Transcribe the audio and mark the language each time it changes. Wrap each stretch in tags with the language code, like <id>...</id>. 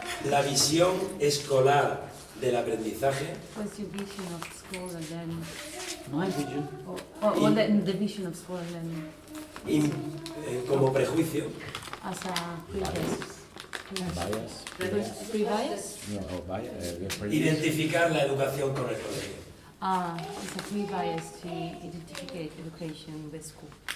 <es>La visión escolar del aprendizaje</es> <en>What's your vision of school and then, My vision. or the vision of school and then</en> <es>como prejuicio</es> <en>as a prejudice? Bias. Pre-bias? No, bias.</en> <es>identificar la educación con el colegio.</es> <en>It's a pre-bias to identify education with school.</en>